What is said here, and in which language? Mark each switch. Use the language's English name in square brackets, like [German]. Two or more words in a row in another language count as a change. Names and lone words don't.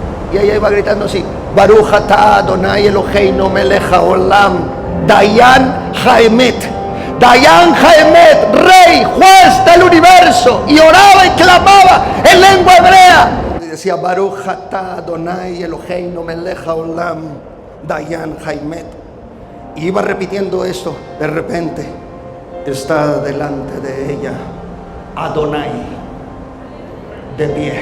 [Spanish] Y ella iba gritando así: [Hebrew] ברוך אתה אדוני אלוהינו מלך העולם, דיין האמת. דיין האמת, [Spanish] rey, juez del universo. Y oraba y clamaba en lengua hebrea. Y decía: [Hebrew] ברוך אתה אדוני אלוהינו מלך העולם, דיין האמת. [Spanish] Y iba repitiendo esto. De repente está delante de ella Adonai, de pie.